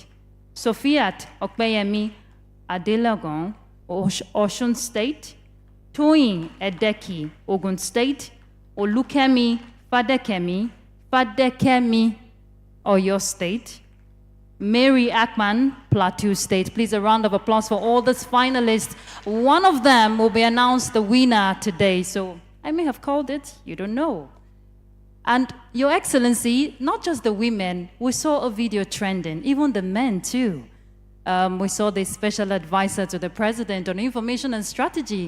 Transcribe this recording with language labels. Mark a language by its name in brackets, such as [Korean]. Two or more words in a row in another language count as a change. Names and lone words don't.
[English] Sofiat Okpeyemi Adelagon, Osun State. Toyin Edeki, Ogun State. Olukemi Fadekemi, Oyo State. Mary Akman, Plateau State. Please, a round of applause for all these finalists. One of them will be announced the winner today. So I may have called it, you don't know. And Your Excellency, not just the women, we saw a video trending, even the men too. We saw the special advisor to the president on information and strategy.